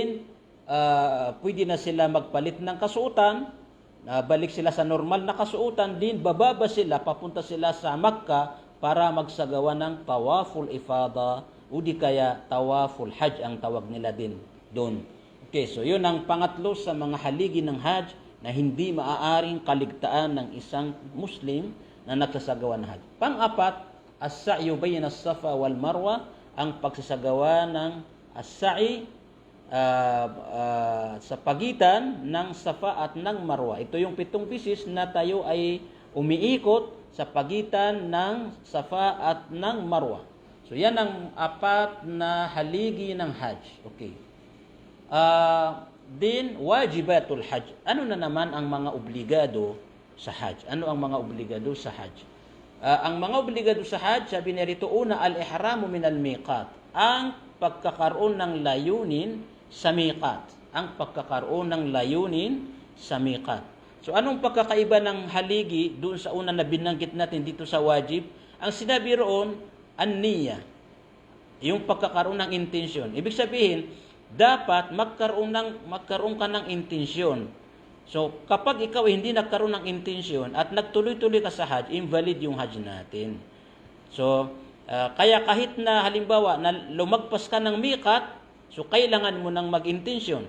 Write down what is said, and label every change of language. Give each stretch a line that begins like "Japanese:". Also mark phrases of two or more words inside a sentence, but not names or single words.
Filipino: Din pwede na sila magpalit ng kasuotan, balik sila sa normal na kasuotan, din bababa sila, papunta sila sa Makkah para magsagawa ng
Arabic: طواف الإفاضة
Filipino: o di kaya
Arabic: طواف الحج
Filipino: ang tawag nila din doon. Okay, so yun ang pangatlo sa mga haligi ng hajj na hindi maaaring kaligtaan ng isang Muslim na nagsasagawa ng hajj. Pang-apat,
Arabic: السعي بين الصفا والمروة,
Filipino: ang pagsasagawa ng as-sa'i sa pagitan ng Safa at ng Marwa. Ito yung 7 bisis na tayo ay umiikot sa pagitan ng Safa at ng Marwa. So yan ang 4 na haligi ng Hajj. Okay. Din
Arabic: واجبات الحج.
Filipino: Ano na naman ang mga obligado sa Hajj? Ano ang mga obligado sa Hajj? Ang mga obligado sa Hajj, sabi nito, una,
Arabic: الإحرام من الميقات.
Filipino: Ang pagkakaroon ng layunin sa miqat. Ang pagkakaroon ng layunin sa miqat. So anong pagkakaiba ng haligi doon sa una na binanggit natin dito sa wajib? Ang sinabi roon, an-niyya. Yung pagkakaroon ng intensyon. Ibig sabihin, dapat magkaroon ka ng intensyon. So kapag ikaw hindi nagkaroon ng intensyon at nagtuloy-tuloy ka sa Hajj, invalid yung Hajj natin. So kaya kahit na halimbawa na lumagpas ka ng miqat, so kailangan mo nang mag-intensyon.